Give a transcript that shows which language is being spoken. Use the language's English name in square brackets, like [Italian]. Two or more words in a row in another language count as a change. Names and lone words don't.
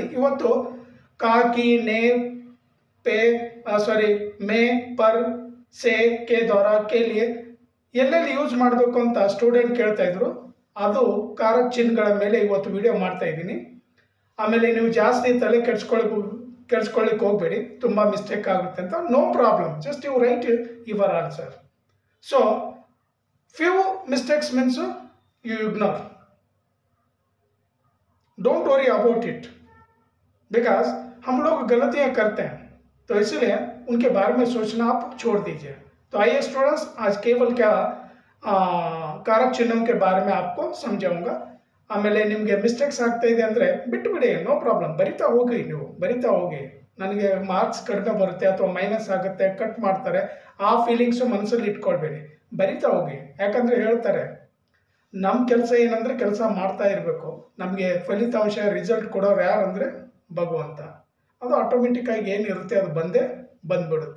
[Kannada] ಇವತ್ತು [Hindi] का की, ने, पे, में, पर, से, के द्वारा, के लिए [Kannada] ಎಲ್ಲೆಲ್ಲಿ ಯೂಸ್ ಮಾಡಬೇಕು ಅಂತ ಸ್ಟೂಡೆಂಟ್ ಕೇಳ್ತಾ ಇದ್ರು, ಅದು ಕಾರಕ ಚಿಹ್ನೆಗಳ ಮೇಲೆ ಇವತ್ತು ವಿಡಿಯೋ ಮಾಡ್ತಾ ಇದ್ದೀನಿ। ಆಮೇಲೆ ನೀವು ಜಾಸ್ತಿ ತಲೆ ಕೆಡಿಸ್ಕೊಳ್ಳಿಕ್ಕೆ ಹೋಗಬೇಡಿ, ತುಂಬ ಮಿಸ್ಟೇಕ್ ಆಗುತ್ತೆ ಅಂತ। [English] no problem, just you write your answer. So few mistakes means you ignore, don't worry about it, because [Hindi] हम लोग गलतियां करते हैं, तो इसलिए उनके बारे में सोचना आप छोड़ दीजिए। तो आइए स्टूडेंट्स, आज केवल क्या कारक चिन्हों के बारे में आपको समझाऊंगा। [Kannada] ಆಮೇಲೆ ನಿಮಗೆ ಮಿಸ್ಟೇಕ್ಸ್ ಆಗ್ತಾ ಇದೆ ಅಂದರೆ ಬಿಟ್ಟುಬಿಡಿ, [English] no problem, [Kannada] ಬರಿತಾ ಹೋಗಿ, ನೀವು ಬರಿತಾ ಹೋಗಿ। ನನಗೆ ಮಾರ್ಕ್ಸ್ ಕಡಿಮೆ ಬರುತ್ತೆ ಅಥವಾ ಮೈನಸ್ ಆಗುತ್ತೆ, ಕಟ್ ಮಾಡ್ತಾರೆ, ಆ ಫೀಲಿಂಗ್ಸು ಮನಸ್ಸಲ್ಲಿ ಇಟ್ಕೊಳ್ಬೇಡಿ, ಬರಿತಾ ಹೋಗಿ। ಯಾಕಂದರೆ ಹೇಳ್ತಾರೆ, ನಮ್ಮ ಕೆಲಸ ಏನಂದರೆ ಕೆಲಸ ಮಾಡ್ತಾ ಇರಬೇಕು, ನಮಗೆ ಫಲಿತಾಂಶ ರಿಸಲ್ಟ್ ಕೊಡೋರು ಯಾರು ಅಂದರೆ ಭಗವಂತ, ಅದು ಆಟೋಮೆಟಿಕ್ಕಾಗಿ ಏನಿರುತ್ತೆ ಅದು ಬಂದ್ಬಿಡುತ್ತೆ।